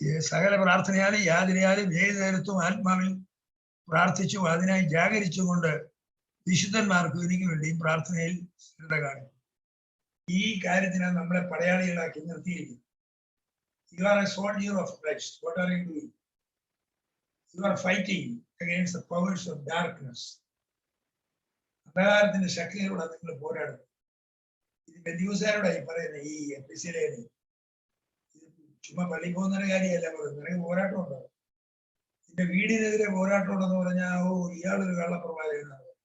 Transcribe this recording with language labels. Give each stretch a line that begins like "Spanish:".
Malayalam: സകല പ്രാർത്ഥനയാലും യാചനയാലും ഏത് നേരത്തും ആത്മാവിൽ പ്രാർത്ഥിച്ചും അതിനായി ജാഗരിച്ചും കൊണ്ട് വിശുദ്ധന്മാർക്കും എനിക്ക് വേണ്ടിയും പ്രാർത്ഥനയിൽ ശ്രദ്ധ കാണും. ഈ കാര്യത്തിനാണ് നമ്മളെ പടയാളികളാക്കി നിർത്തിയിരിക്കുന്നത്.
English: You are a soldier of Christ. What are you doing? You are fighting against the powers of darkness.
Malayalam: അന്ധകാരത്തിന്റെ ശക്തികളോട് നിങ്ങൾ പോരാടും. ഇത് ബന്ധുസാരോടായി പറയുന്നത് ഈ എപ്പിസിലെ ചുമ്മാ പള്ളി പോകുന്ന കാര്യമല്ല പറയുന്നത്. നിനക്ക് പോരാട്ടം ഉണ്ടാവും. നിന്റെ വീടിനെതിരെ പോരാട്ടം ഉണ്ടെന്ന് പറഞ്ഞാൽ ഇയാളൊരു കള്ളപ്രവാചകനാണ്.